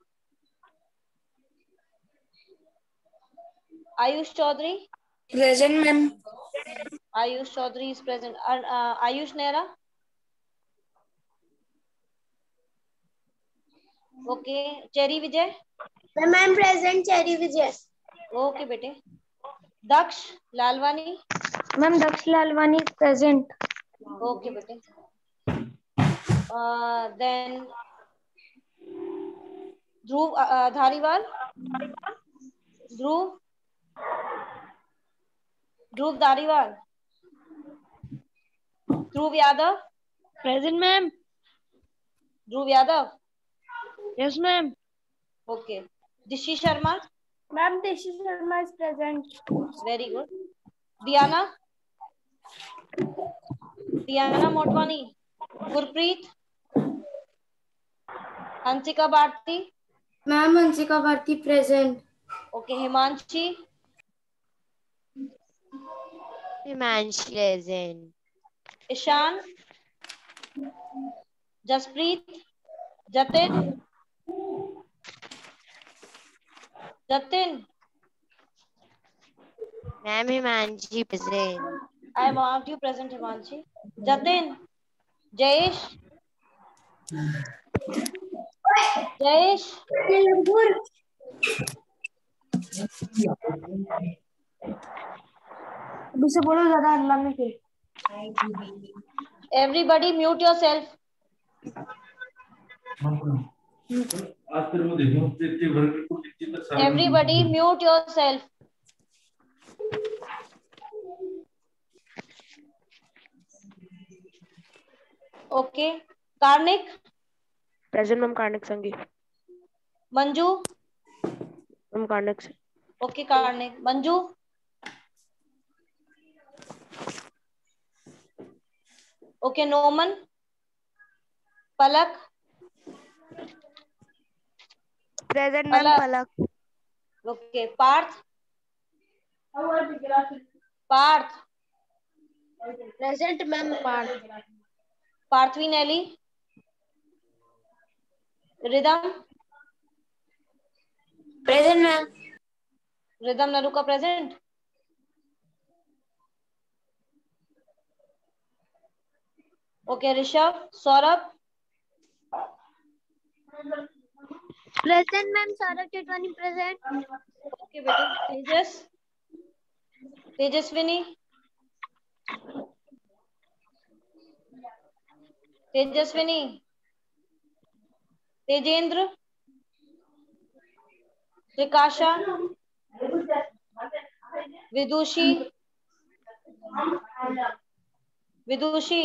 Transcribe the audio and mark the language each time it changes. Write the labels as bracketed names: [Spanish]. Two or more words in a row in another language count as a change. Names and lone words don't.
[English] Ayush Chaudhary? Present, ma'am. Ayush Chaudhary is present. Ayush Nehra? Okay. Cherry Vijay? Ma'am, I'm present. Cherry Vijay. Okay, bete. Daksh Lalwani? Ma'am, Daksh Lalwani is present. Okay, bete. Then Dhruv Dhariwal? Dhruv Dhariwal? Dhruv Yadav? Present, ma'am. Dhruv Yadav? Yes, ma'am. Okay. Dishi Sharma? Ma'am, Dishi Sharma is present. Very good. Diana? Diana Motwani? Gurpreet? Hansika Bharti? Ma'am, Hansika Bharti present. Okay. Himanshi? Himanshi present. Ishan? Jaspreet? Jatin? Jatin? Ma'am, Himanshi present. I marked you present, Himanshi. Jatin? Jayesh? Jayesh, [Hindi] अभी से बोलो ज्यादा हल्ला में के. [English] everybody mute yourself. Everybody mute yourself. Okay. Karnik, Present, ma'am. Karnik Sangi. Manju. Ma'am, Karnik. Okay, Karnik. Manju. Okay, Noman. Palak. Present, ma'am. Palak. Okay, Parth. Parth. Present, ma'am. Parthvi Nelly. Rhythm. Present, ma'am. Rhythm Naruka present. Okay, Rishabh. Saurabh. Present, ma'am. Saurabh Chitwani present. Okay, beta. Tejas. Tejaswini. Tejaswini. Tejendra. Trikasha. Vidushi. Vidushi.